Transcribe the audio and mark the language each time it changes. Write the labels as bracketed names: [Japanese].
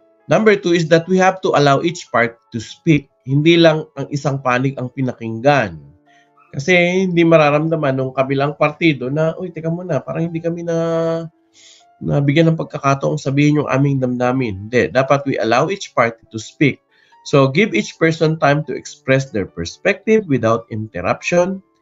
[English] Number 2 is that we have to allow each part to speak. [Filipino] Hindi lang ang isang panig ang pinakinggan. Kasi hindi mararamdaman ng kabilang partido na, uy, teka muna, parang hindi kami nabigyan ng pagkakataong sabihin yung aming damdamin. Hindi. Dapat [English] we allow each party to speak. So, give each person time to express their perspective without interruption.